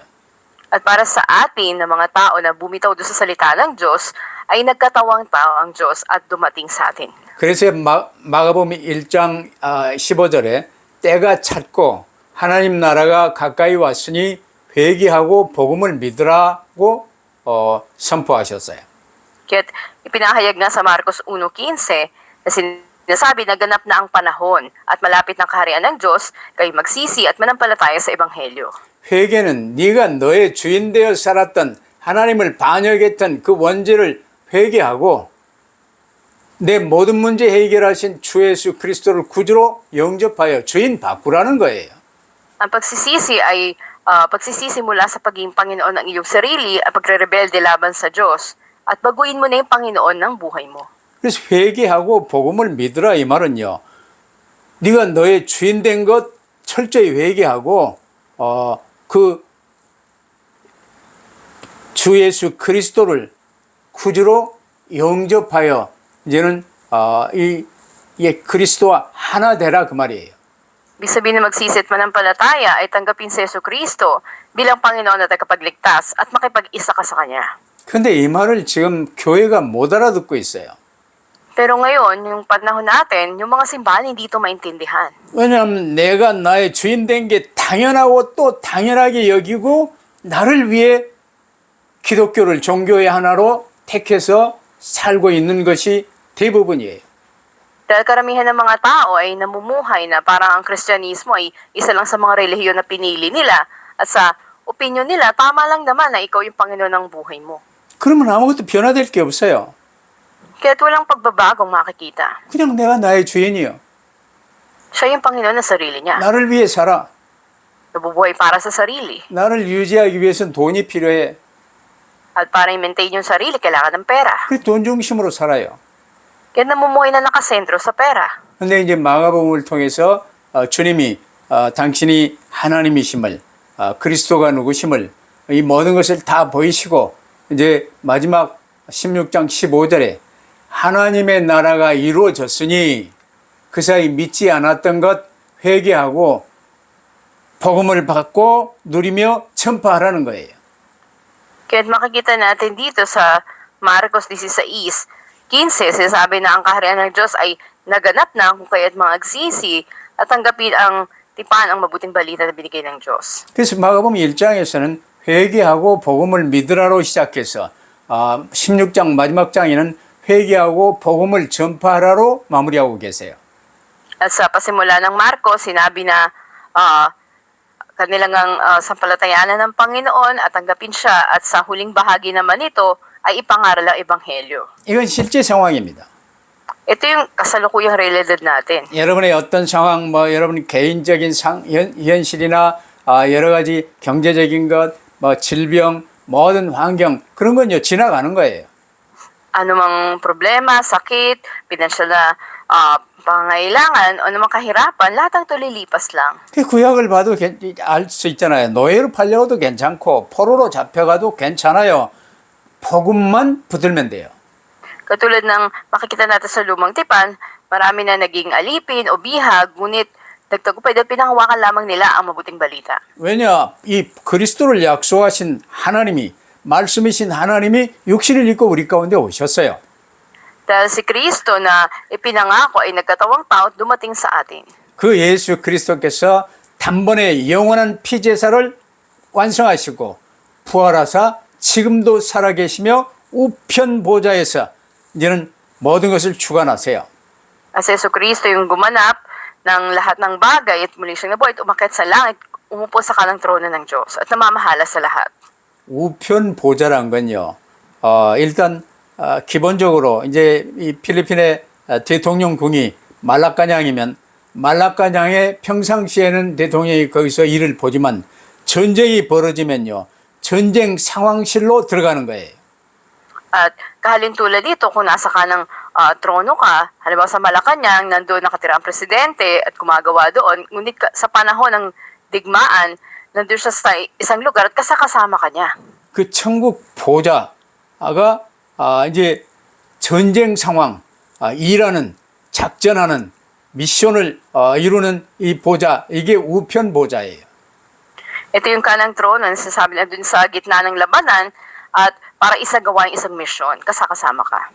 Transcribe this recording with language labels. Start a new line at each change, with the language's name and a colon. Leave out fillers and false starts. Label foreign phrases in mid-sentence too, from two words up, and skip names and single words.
Filipino: At para sa atin na mga tao na bumitaw doon sa salita ng Diyos, ay nagkatawang tao ang Diyos at dumating sa atin.
Korean: 그래서 마가복음 1장 15절에 때가 찼고 하나님 나라가 가까이 왔으니 회개하고 복음을 믿으라고 선포하셨어요.
Filipino: Kaya't ipinahayag nga sa Marcos 1.15 na sinasabi na ganap na ang panahon at malapit ng kaharian ng Diyos, kayo magsisi at manampalataya sa Ebanghelyo.
Korean: 회개는 네가 너의 주인 되어 살았던 하나님을 반역했던 그 원죄를 회개하고 내 모든 문제 해결하신 주 예수 그리스도를 구주로 영접하여 주인 바꾸라는 거예요.
Filipino: Ang pagsisisi ay pagsisisi mula sa pagiging Panginoon ng iyong sarili at pagre-rebelde laban sa Diyos at baguhin mo na yung Panginoon ng buhay mo.
Korean: 그래서 회개하고 복음을 믿으라 이 말은요. 네가 너의 주인 된 것 철저히 회개하고 그 주 예수 그리스도를 구주로 영접하여 이제는 이 그리스도와 하나 되라 그 말이에요.
Filipino: Ibig sabihin na magsisi at manampalataya ay tanggapin si Yesu Kristo bilang Panginoon at tagapagligtas at makipag-isa ka sa Kanya.
Korean: 근데 이 말을 지금 교회가 못 알아듣고 있어요.
Filipino: Pero ngayon, yung panahon natin, yung mga simbahan hindi ito maintindihan.
Korean: 왜냐하면 내가 나의 주인 된 게 당연하고 또 당연하게 여기고 나를 위해 기독교를 종교의 하나로 택해서 살고 있는 것이 대부분이에요.
Filipino: Dahil karamihan ng mga tao ay namumuhay na parang ang Kristyanismo ay isa lang sa mga relihiyon na pinili nila at sa opinyon nila, tama lang naman na ikaw yung Panginoon ng buhay mo.
Korean: 그러면 아무것도 변화될 게 없어요.
Filipino: Kaya't walang pagbabagong makikita.
Korean: 그냥 내가 나의 주인이요.
Filipino: Siya yung Panginoon ng sarili niya.
Korean: 나를 위해 살아.
Filipino: Nabubuhay para sa sarili.
Korean: 나를 유지하기 위해서는 돈이 필요해.
Filipino: At para i-maintain yung sarili, kailangan ng pera.
Korean: 그래서 돈 중심으로 살아요.
Filipino: Kaya namumuhay na nakasentro sa pera.
Korean: 근데 이제 마가복음을 통해서 주님이 당신이 하나님이심을 그리스도가 누구심을 이 모든 것을 다 보이시고 이제 마지막 16장 15절에 하나님의 나라가 이루어졌으니 그 사이 믿지 않았던 것 회개하고 복음을 받고 누리며 전파하라는 거예요.
Filipino: Kaya makikita natin dito sa Marcos 16:15, sinasabi na ang kaharian ng Diyos ay naganap na kung kaya't mga agsisi at tanggapin ang tipan ang mabuting balita na binigay ng Diyos.
Korean: 그래서 마가복음 1장에서는 회개하고 복음을 믿으라로 시작해서 16장 마지막 장에는 회개하고 복음을 전파하라로 마무리하고 계세요.
Filipino: At sa pasimula ng Marcos, sinabi na kanilang sampalatayanan ng Panginoon at tanggapin siya at sa huling bahagi naman ito ay ipangaral ang Ebanghelyo.
Korean: 이건 실제 상황입니다.
Filipino: Ito yung kasalukuyang realidad natin.
Korean: 여러분의 어떤 상황, 여러분 개인적인 현실이나 여러 가지 경제적인 것, 질병, 모든 환경 그런 건요 지나가는 거예요.
Filipino: Anumang problema, sakit, pinansyal na pangailangan, o namang kahirapan, lahat ang ito lilipas lang.
Korean: 그 구약을 봐도 알 수 있잖아요. 노예로 팔려가도 괜찮고 포로로 잡혀가도 괜찮아요. 복음만 붙들면 돼요.
Filipino: Katulad ng makikita natin sa lumang tipan, marami na naging alipin o bihag, ngunit nagtagumpay dahil pinanghawakan lamang nila ang mabuting balita.
Korean: 왜냐? 이 그리스도를 약속하신 하나님이 말씀이신 하나님이 육신을 입고 우리 가운데 오셨어요.
Filipino: Dahil si Kristo na ipinangako ay nagkatawang tao at dumating sa atin.
Korean: 그 예수 그리스도께서 단번에 영원한 피제사를 완성하시고 부활하사 지금도 살아계시며 우편 보좌에서 이제는 모든 것을 주관하세요.
Filipino: As Jesucristo yung gumanap ng lahat ng bagay at muli siyang nabuhay at umakyat sa langit, umupo sa kanang trono ng Diyos at namamahala sa lahat.
Korean: 우편 보좌란 건요. 일단 기본적으로 이제 이 필리핀의 대통령궁이 말라카냥이면 말라카냥의 평상시에는 대통령이 거기서 일을 보지만 전쟁이 벌어지면요. 전쟁 상황실로 들어가는 거예요.
Filipino: At kahalintulad dito, kung nasa kanang trono ka, halimbawa sa Malacanang, nandoon nakatira ang presidente at gumagawa doon, ngunit sa panahon ng digmaan, nandoon siya sa isang lugar at kasama ka niya.
Korean: 그 천국 보좌가 이제 전쟁 상황, 일하는, 작전하는, 미션을 이루는 이 보좌, 이게 우편 보좌예요.
Filipino: Ito yung kanang trono, nasasabi na doon sa gitna ng labanan at para isagawa yung isang misyon, kasama ka.